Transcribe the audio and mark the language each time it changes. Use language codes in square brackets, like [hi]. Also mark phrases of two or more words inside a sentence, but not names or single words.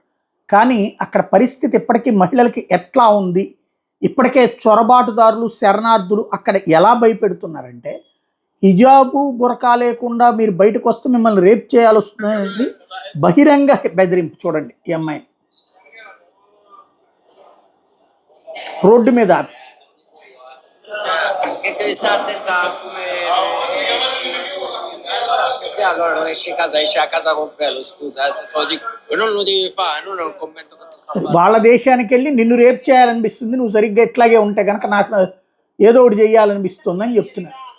[te] కానీ అక్కడ పరిస్థితి ఇప్పటికీ మహిళలకి ఎట్లా ఉంది, ఇప్పటికే చొరబాటుదారులు, శరణార్థులు అక్కడ ఎలా భయపెడుతున్నారంటే, హిజాబు బురకా లేకుండా మీరు బయటకు వస్తే మిమ్మల్ని రేప్ చేయాల్సి వస్తుంది, బహిరంగ బెదిరింపు. చూడండి ఈ అమ్మాయిని రోడ్డు మీద [it] Allora non esci casa, esci a casa con quello, scusa, se sto di... non lo devi fare, non è un commento che ti sto facendo. [te] వాళ్ళ దేశానికి వెళ్ళి నిన్ను రేప్ చేయాలనిపిస్తుంది, నువ్వు సరిగ్గా ఎట్లాగే ఉంటే కనుక నాకు ఏదో ఒకటి చేయాలనిపిస్తుంది అని చెప్తున్నారు.